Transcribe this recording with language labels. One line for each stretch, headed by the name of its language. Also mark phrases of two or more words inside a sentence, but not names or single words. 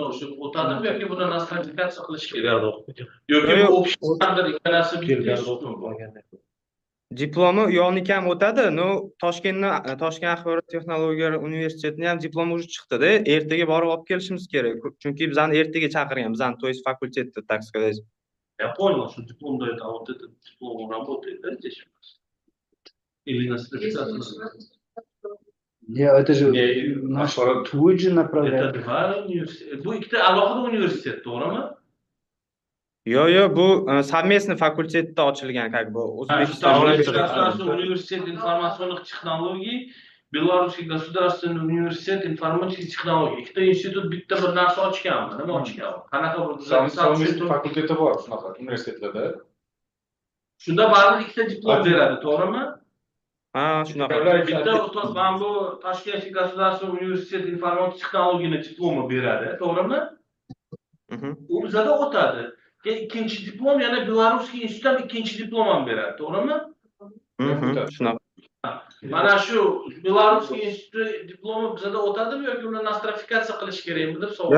Uzbek: O'sha o'tadimi yoki buni nostrifikatsiya qilish kerak? Yoki bu o'qishlardir ikkalasi birga. Diplomi yo'qniki ham o'tadi. Toshkent axborot texnologiyalar universitetini ham diplomi уже chiqdi-da. Ertaga borib olib kelishimiz kerak. Chunki bizani ertaga chaqirgan, bizani
Russian: то есть
Uzbek: fakultetda,
Russian: так сказать. Я понял, что диплом дает, а вот этот диплом работает, да, здесь у нас? Или нострификация? Нет, это же наш твой же направляет. Это два университета.
Uzbek: Bu ikkita alohida universitet, to'g'rimi? Yo'q, bu совместный fakultetda ochilgan,
Russian: как бы O'zbekiston Государственный университет информационных технологий, Белорусский государственный университет информатических технологий.
Uzbek: Ikkita institut bitta bir narsa ochganmi? Nima ochgan? Qanaqa bir Savmist fakulteti bor shunaqa universitetlarda. Shunda baribir ikkita diplom beradi, to'g'rimi? Ha, shunaqa. Bitta mana bu Toshkent государственный университет информатических технологий diplomi beradi, to'g'rimi? U bizada o'tadi. Keyin ikkinchi diplom yana Belarusskiy institutdan ikkinchi diplom ham beradi, to'g'rimi? Shunaqa. Mana shu Belarusskiy instituti diplomi bizada o'tadimi yoki uni nostrifikatsiya qilish kerakmi deb savol